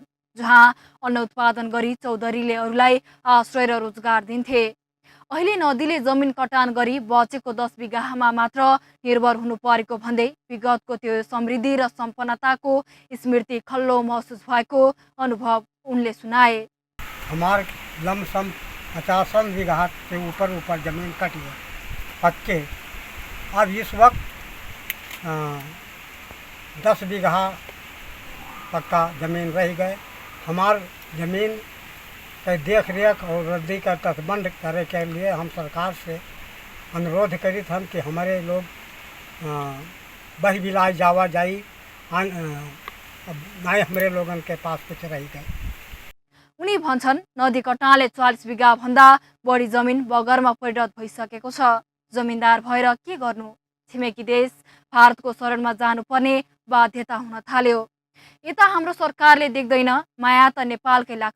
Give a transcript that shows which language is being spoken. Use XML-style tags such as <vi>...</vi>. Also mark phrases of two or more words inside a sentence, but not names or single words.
<ne>जहाँ अन्न उत्पादन गरी चौधरीले अरूलाई आश्रय र रोजगार दिन्थे। अहिले नदीले जमिन कटान गरी बचेको 10 बिघामा मात्र निर्भर हुनु परेको भन्दै विगतको त्यो समृद्धि र सम्पन्नताको स्मृति खल्लो महसुस भएको अनुभव उनले सुनाए।</ne> <awa>हमार लमसम 50 बीघा से ऊपर ज़मीन कटी है पक्के। अब इस वक्त 10 बीघा पक्का ज़मीन रह गए। हमार ज़मीन के देख रेख और रद्दी का तटबंध करे के लिए हम सरकार से अनुरोध करी हम कि हमारे लोग बही बिलाय जावा जाई ना हमारे लोगन के पास कुछ रह गए।</awa> <ne>उनी भन्छन् नदी कटानले 40 बिघा भन्दा बढी जमिन बगरमा परिणत भइसकेको छ। जमिनदार भएर के गर्नु? छिमेकी देश भारतको शरणमा जानुपर्ने बाध्यता हुन थाल्यो। यता हाम्रो सरकारले देख्दैन, माया त नेपालकै लाग्छ।</ne>